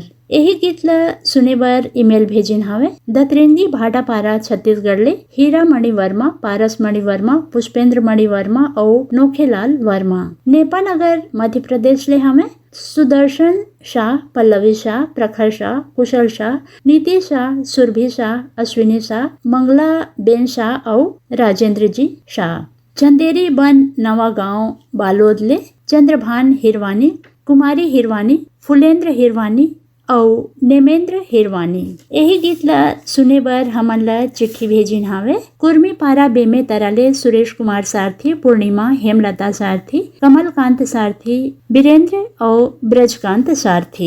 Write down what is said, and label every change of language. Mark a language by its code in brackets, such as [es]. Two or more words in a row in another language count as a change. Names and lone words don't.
[hne] यही गीत ला सुने बर ईमेल भेजिन हवे दतरेंगी भाटापारा छत्तीसगढ़ ले हीरा मणि वर्मा, पारस मणि वर्मा, पुष्पेंद्र मणि वर्मा और नोखेलाल वर्मा। नेपानगर मध्य प्रदेश ले हमें सुदर्शन शाह, पल्लवी शाह, प्रखर शाह, कुशल शाह, नीति शाह, सुरभि शाह, अश्विनी शाह, मंगला बेन शाह और राजेंद्र जी शाह। चंदेरी बन नवा गांव बालोद ले चंद्रभान हिरवानी, कुमारी हिरवानी, फुलेंद्र हिरवानी और नेमेंद्र हिरवानी। यही गीत ला सुने बर हमन ला चिट्ठी भेजिन हावे कुर्मी पारा बेमे तरले सुरेश कुमार सारथी, पूर्णिमा, हेमलता सारथी, कमलकांत सारथी, वीरेंद्र और ब्रजकांत सारथी।